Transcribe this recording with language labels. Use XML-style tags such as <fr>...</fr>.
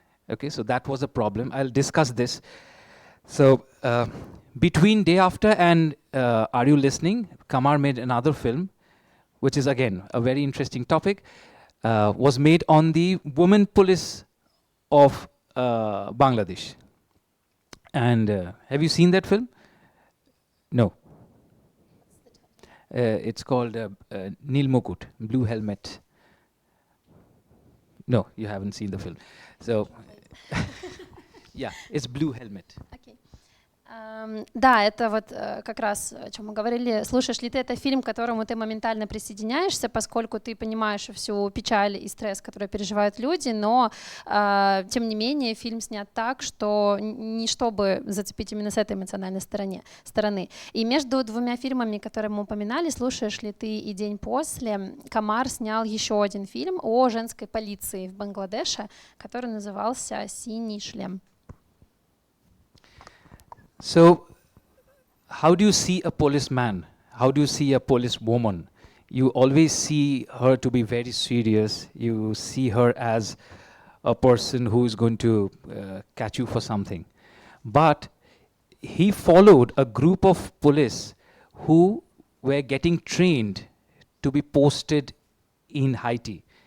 <en>Okay, so that was a problem. I'll discuss this. So between Day After and Are You Listening, Kamar made another film, which is again a very interesting topic, was made on the women police of Bangladesh. And have you seen that film? No. It's called Nil Mukut, Blue Helmet. No, you haven't seen the film. So, yeah, it's Blue Helmet. Okay.</en> <ru>Да, это вот как раз, о чем мы говорили. Слушаешь ли ты это фильм, к которому ты моментально присоединяешься, поскольку ты понимаешь всю печаль и стресс, который переживают люди, но, тем не менее, фильм снят так, что не чтобы зацепить именно с этой эмоциональной стороны. И между двумя фильмами, которые мы упоминали, «Слушаешь ли ты» и «День после», Камар снял еще один фильм о женской полиции в Бангладеше, который назывался «Синий шлем».</ru> <en>So, how do you see a policeman? How do you see a policewoman? You always see her to be very serious. You see her as a person who is going to catch you for something. But he followed a group of police who were getting trained to be posted in Haiti.</en>